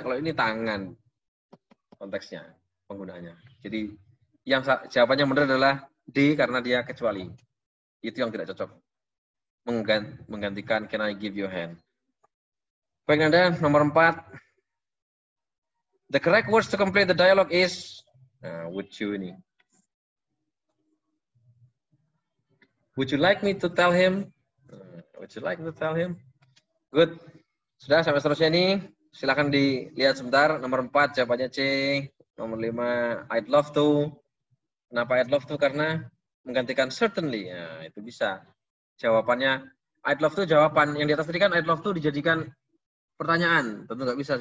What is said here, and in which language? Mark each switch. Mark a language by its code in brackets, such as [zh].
[id] Kalau ini tangan konteksnya penggunaannya. Jadi yang jawabannya benar adalah D karena dia kecuali. Itu yang tidak cocok. Menggantikan [en] can I give you a hand. [id] Baik Nanda, nomor 4. [en] The correct words to complete the dialogue is would you ini. Would you like me to tell him? Would you like me to tell him? Good. [id] Sudah sampai seterusnya ini. Silakan dilihat sebentar. Nomor 4 jawabannya C. Nomor 5 I'd love to. Kenapa I'd love to? Karena menggantikan certainly. Nah, itu bisa. Jawabannya I'd love to jawaban. Yang di atas tadi kan I'd love to dijadikan pertanyaan. Tentu nggak bisa.